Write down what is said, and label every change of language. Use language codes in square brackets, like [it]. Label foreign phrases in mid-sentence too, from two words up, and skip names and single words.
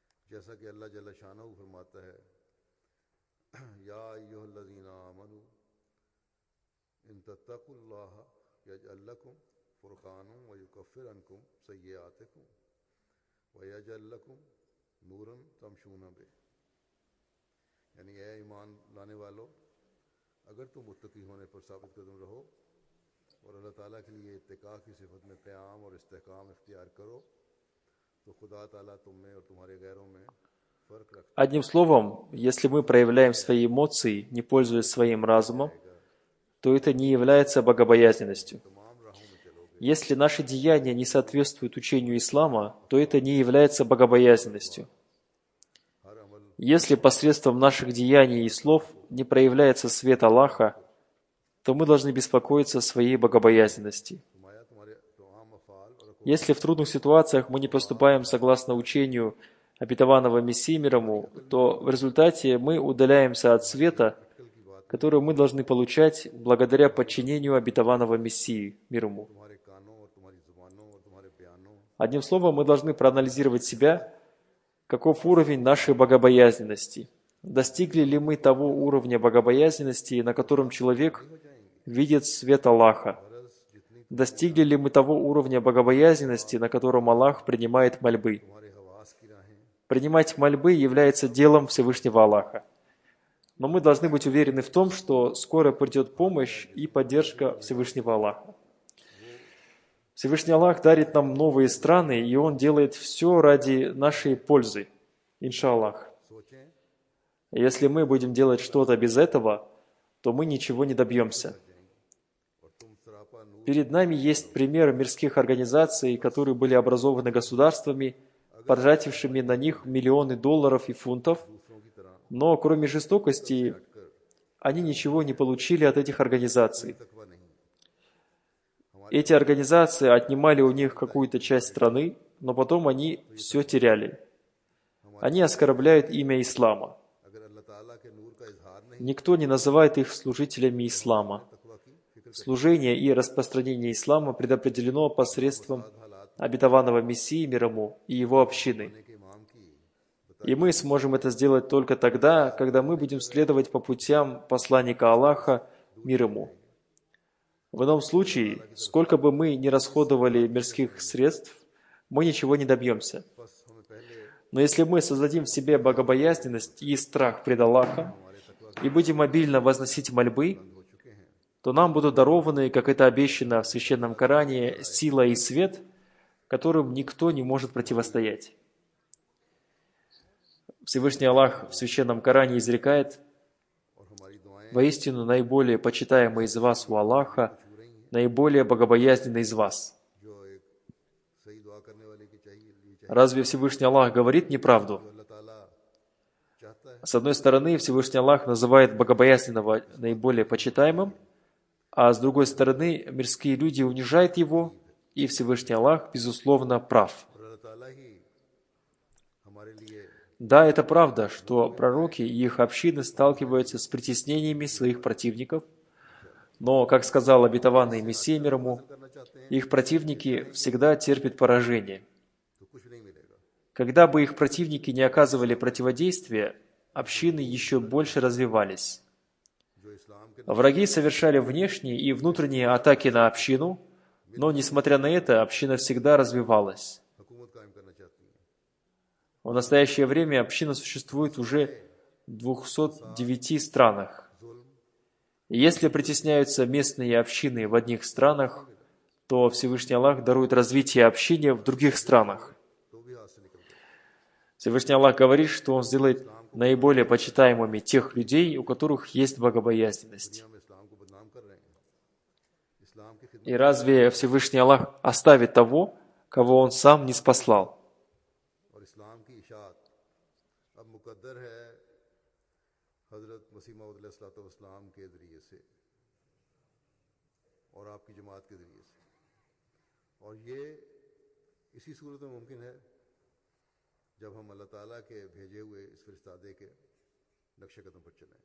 [ur] جیسا کہ اللہ [ar] جل شانه [ur] فرماتا ہے, [ar] يا أيها الذين آمنوا إن تتقوا الله يجعل لكم فرقانا ويكفر عنكم سيئاتكم ويجعل لكم نورا تمشون به. [ur] یعنی اے ایمان لانے والو، اگر تم متقی ہونے پر ثابت قدم رہو اور اللہ تعالیٰ کے لیے اتقا کی صفت میں قیام اور استحکام اختیار کرو، تو خدا تعالیٰ تم میں اور تمہارے غیروں میں فرق رکھتا ہے. [ru] Одним словом, если мы проявляем свои эмоции, не пользуясь своим разумом, то это не является богобоязненностью. [ur] تمام راہوں میں چلو گے, [ru] Если наши деяния не соответствуют учению ислама, то это не является богобоязненностью. [ur] ہر عمل [ru] Если посредством наших деяний и слов не проявляется свет Аллаха, то мы должны беспокоиться о своей богобоязненности. [ur] نمایاں تمہارے تمام افعال اور [ru] Если в трудных ситуациях мы не поступаем согласно учению обетованного Мессии мир ему, то в результате мы удаляемся от света, который мы должны получать благодаря подчинению обетованного Мессии мир ему. [ur] تمہارے کانوں اور تمہاری زبانوں اور تمہارے بیانوں [ru] Одним словом, мы должны проанализировать себя, каков уровень нашей богобоязненности. Достигли ли мы того уровня богобоязненности, на котором человек видит свет Аллаха? Достигли ли мы того уровня богобоязненности, на котором Аллах принимает мольбы? [ur] تمہارے حواس کی راہیں [ru] Принимать мольбы является делом Всевышнего Аллаха. Но мы должны быть уверены в том, что скоро придет помощь и поддержка Всевышнего Аллаха. Всевышний Аллах дарит нам новые страны, и Он делает все ради нашей пользы, иншаллах. [ur] सोचें [ru] Если мы будем делать что-то без этого, то мы ничего не добьемся. [ur] اور تم سراپا نور [ru] Перед нами есть пример мирских организаций, которые были образованы государствами, потратившими на них миллионы долларов и фунтов, [ur] دوسروں کی طرح [ru] но кроме жестокости они ничего не получили от этих организаций. [ur] تقویٰ نہیں. [ru] Эти организации отнимали у них какую-то часть страны, но потом они все теряли. Они оскорбляют имя ислама. [ur] اگر اللہ تعالیٰ کے نور کا اظہار نہیں [ru] Никто не называет их служителями ислама. [ur] تقویٰ کی فکر [ru] Служение и распространение ислама предопределено посредством обетованного Мессии мир ему и его общины. [ur] کرنے کے امام کی [ru] И мы сможем это сделать только тогда, когда мы будем следовать по путям посланника Аллаха мир ему. В ином случае, сколько бы мы ни расходовали мирских средств, мы ничего не добьемся. [ur] بس ہمیں پہلے [ru] Но если мы создадим в себе богобоязненность и страх пред Аллахом и будем обильно возносить мольбы, [ur] ہو چکے ہیں. [ru] то нам будут дарованы, как это обещано в Священном Коране, сила и свет, которым никто не может противостоять. Всевышний Аллах в Священном Коране изрекает: [ur] اور ہماری دعائیں [ru] «Воистину наиболее почитаемый из вас у Аллаха, наиболее богобоязненный из вас». [ur] جو ایک صحیح دعا کرنے والے کی چاہیے لیے چاہیے [ru] Разве Всевышний Аллах говорит неправду? [ur] اللہ تعالیٰ چاہتا ہے [ru] С одной стороны, Всевышний Аллах называет богобоязненного наиболее почитаемым, а с другой стороны, мирские люди унижают его, и Всевышний Аллах, безусловно, прав. [ur] اور اللہ تعالیٰ ہی ہمارے لیے [ru] Да, это правда, что пророки и их общины сталкиваются с притеснениями своих противников, но, как сказал обетованный Мессия мир ему, [ur] کرنا چاہتے ہیں [ru] их противники всегда терпят поражение. [ur] تو کچھ نہیں ملے گا. [ru] Когда бы их противники не оказывали противодействия, общины еще больше развивались. [ur] جو اسلام کے [ru] Враги совершали внешние и внутренние атаки на общину, но, несмотря на это, община всегда развивалась. [ur] حکومت قائم کرنا چاہتی ہیں [ru] В настоящее время община существует уже в 209 странах. [ur] जुल्म [ru] И если притесняются местные общины в одних странах, то Всевышний Аллах дарует развитие общины в других странах. [ur] تو بھی ہاتھ سے نکل گئے. [ru] Всевышний Аллах говорит, что Он сделает наиболее почитаемыми тех людей, у которых есть богобоязненность. [ur] ہم اسلام کو بدنام کر رہے ہیں. اسلام کی خدمت [ru] И разве Всевышний Аллах оставит того, кого Он сам не спаслал? [ur] اور اسلام کی اشاعت اب مقدر ہے حضرت مسیح موعود علیہ السلام کے ذریعے سے اور آپ کی جماعت کے ذریعے سے، اور یہ اسی صورت میں ممکن ہے جب ہم اللہ تعالیٰ کے بھیجے ہوئے اس فرستادے کے نقش قدم پر چلیں.